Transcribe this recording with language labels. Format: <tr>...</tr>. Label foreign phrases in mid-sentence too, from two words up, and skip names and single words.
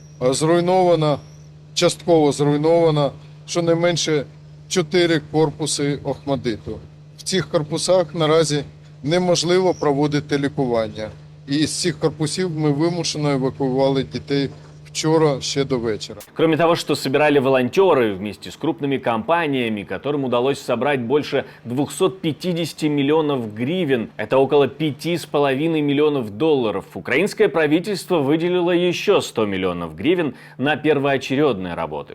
<uk>Частково зруйновано щонайменше 4 корпуси Охмаддиту. В цих корпусах наразі неможливо проводити лікування. І з цих корпусів ми вимушено евакуювали дітей вчера ще до вечера.</uk> <ru>Кроме того, что собирали волонтеры вместе с крупными компаниями, которым удалось собрать больше 250 миллионов гривен, это около 5,5 миллионов долларов, украинское правительство выделило еще 100 миллионов гривен на первоочередные работы.</ru>